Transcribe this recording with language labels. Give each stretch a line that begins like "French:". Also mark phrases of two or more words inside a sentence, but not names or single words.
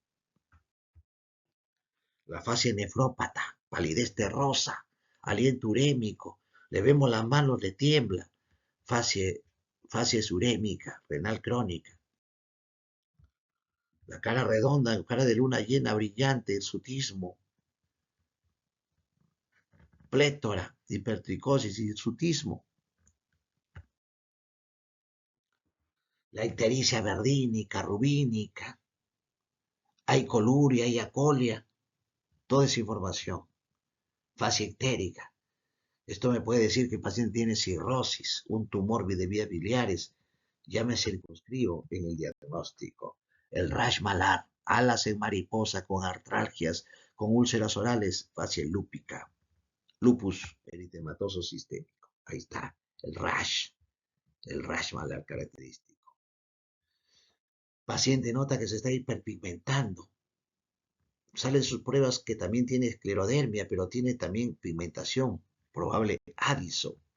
Spanish: La fase nefrópata, palidez terrosa, aliento urémico. Le vemos las manos, le tiembla. Fase urémica, renal crónica. La cara redonda, cara de luna llena, brillante, el sutismo. Plétora, hipertricosis y hirsutismo. la ictericia verdínica, rubínica, hay coluria, hay acolia, toda esa información. Fase ictérica. Esto me puede decir que el paciente tiene cirrosis, un tumor de vías biliares. Ya me circunscribo en el diagnóstico. El rash malar, alas en mariposa con artralgias, con úlceras orales, fase lúpica. Lupus eritematoso sistémico. Ahí está, el rash malar característico. Paciente nota que se está hiperpigmentando. Salen sus pruebas que también tiene esclerodermia, pero tiene también pigmentación, probable Addison.